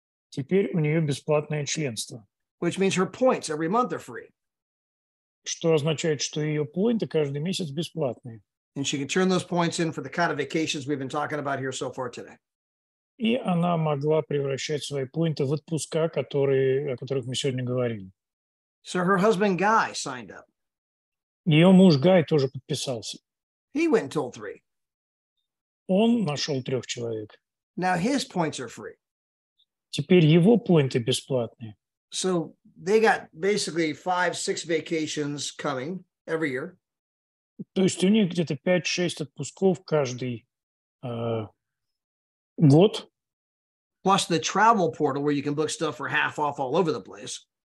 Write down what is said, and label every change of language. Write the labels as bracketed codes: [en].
[ru] Теперь у нее бесплатное членство. [en] Which means her points every month are free. [ru] Что означает, что ее поинты каждый месяц бесплатные. [en] And she can turn those points in for the kind of vacations we've been talking about here so far today. [ru] И она могла превращать свои поинты в отпуска, о которых мы сегодня говорили. [en] So her husband Guy signed up. [ru] Ее муж Гай тоже подписался. [en] He went and told 3. [ru] Он нашел 3 человек. [en] Now his points are free. [ru] Теперь его поинты бесплатные. [en] So they got basically 5-6 vacations coming every year. [ru] То есть у них где-то 5-6 отпусков каждый год. [en] Plus the travel portal where you can book stuff for half off all over the place.